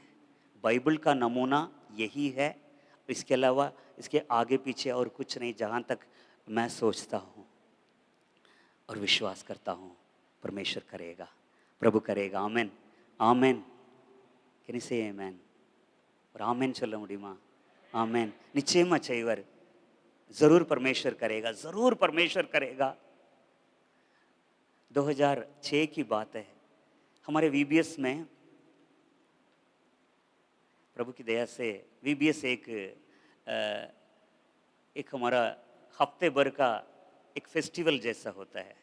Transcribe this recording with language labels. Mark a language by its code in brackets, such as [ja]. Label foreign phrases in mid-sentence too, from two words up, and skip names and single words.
[hi] बाइबल का नमूना यही है। इसके अलावा इसके आगे पीछे और कुछ नहीं, जहाँ तक मैं सोचता हूँ और विश्वास करता हूँ परमेश्वर करेगा, प्रभु करेगा। आमेन, आमेन। [en] Can you say amen? [hi] और आमेन [ta] சொல்ல முடியுமா? आमेन। நிச்சயமா செய்வார், [hi] जरूर परमेश्वर करेगा, जरूर परमेश्वर करेगा। 2006 की बात है, हमारे वीबीएस में, प्रभु की दया से वीबीएस एक हमारा हफ्ते भर का एक फेस्टिवल जैसा होता है।